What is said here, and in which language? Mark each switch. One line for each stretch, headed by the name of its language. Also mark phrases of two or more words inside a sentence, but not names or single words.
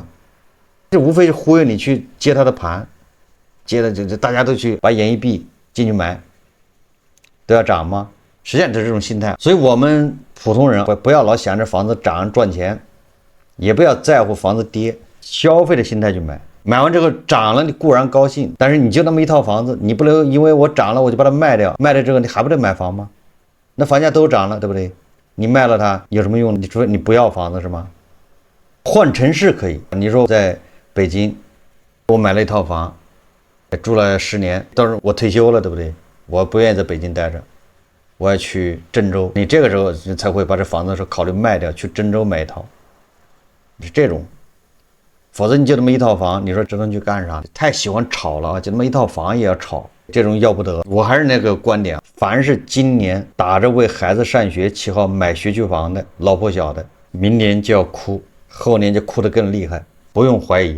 Chinese: 這無非是忽悠你去接他的盤，接的就大家都去把眼一閉進去買。都要漲嗎？實際上就是這種心態。所以我們普通人不要老想着房子漲賺錢，也不要在乎房子跌，消費的心態去買。買完之後漲了，你固然高興，但是你就那麼一套房子，你不能因為我漲了我就把它賣掉，賣了之後你還不得買房嗎？那房價都漲了，對不對？你賣了它有什麼用？你说你不要房子是嗎？換城市可以。你說在北京，我買了一套房，住了10年，到时候我退休了，对不对？我不愿意在北京待着，我要去鄭州。你這個時候你才會把這房子考慮賣掉，去鄭州買一套。是這種，否則你就這麼一套房，你說這能去幹啥？太喜歡炒了，就那麼一套房也要炒，這種要不得。我還是那個觀點，凡是今年打着為孩子上學旗號買學區房的，老婆小的，明年就要哭，後年就哭得更厲害，不用懷疑。